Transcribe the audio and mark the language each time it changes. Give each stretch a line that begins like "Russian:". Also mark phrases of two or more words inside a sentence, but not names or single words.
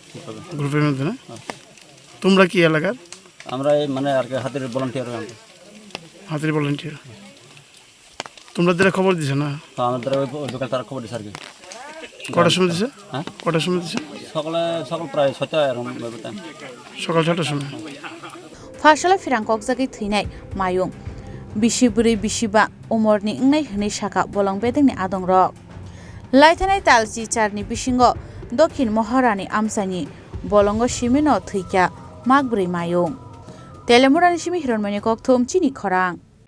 Bangla: গ্রুপের মধ্যে না তোমরা কি এলাকার আমরা এই মানে আর কি হাতির ভলান্টিয়ার হাতির ভলান্টিয়ার তোমরা দিলে খবর দিছে না তো আমাদের ওই দোকান তারা খবর দিছে আর কি কটার সময় দিছে হ্যাঁ কটার সময় দিছে সকাল প্রায় 6টা এরকম সকাল 6টার সময়
Kok Borok: Farshala ferang kokjagai thuinai mayung bisiburi bisiba umorni ngnai hnei saka bolong bedengni adongrok laithanai talchi charni bisingo dokhin Maharani amsani bolongo simino thuika magbrui mayung telemurani simi hironmani kokthom chini khorang